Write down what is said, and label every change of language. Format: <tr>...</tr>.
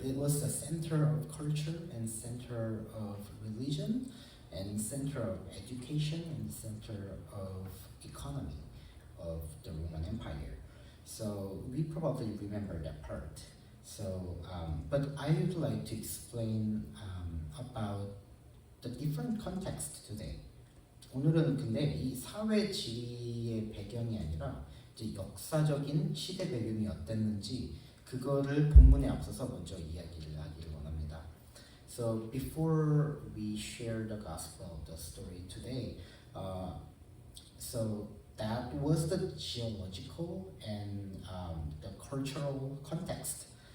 <en>It was the center of culture and center of religion and center of education and center of economy of the Roman Empire. So we probably remember that part. So, but I would like to explain about the different context today.</en> <ko>오늘은 근데 이 사회 지리의 배경이 아니라 이제 역사적인 시대 배경이 어땠는지 그거를 본문에 앞서서 먼저 이야기를 하기를 원합니다.</ko> <en>So before we share the gospel, the story today, so that was the geological and the cultural context.</en>